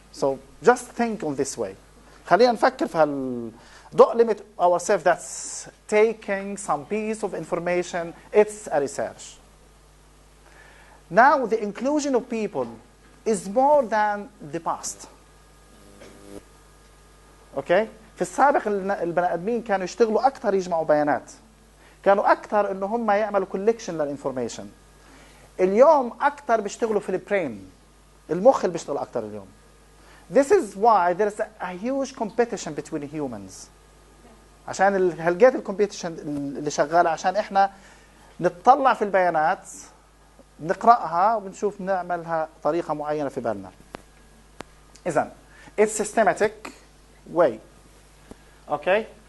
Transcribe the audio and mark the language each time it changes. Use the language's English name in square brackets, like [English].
[English] So just think on this way. [Arabic] خلينا نفكر في [English] don't limit ourselves that's taking some piece of information. It's a research. Now the inclusion of people is more than the past. Okay? [Arabic] في السابق البني ادمين كانوا يشتغلوا اكثر يجمعوا بيانات. كانوا اكثر انه هم يعملوا كولكشن للانفورميشن. اليوم اكثر بيشتغلوا في البرين. المخ اللي بيشتغل اكثر اليوم. [English] This is why there is a huge competition between humans. [Arabic] عشان هلقيت الكومبيتيشن اللي شغاله عشان احنا نطلع في البيانات نقراها ونشوف نعملها طريقه معينه في بالنا. [English] اذا it's systematic way. Okay?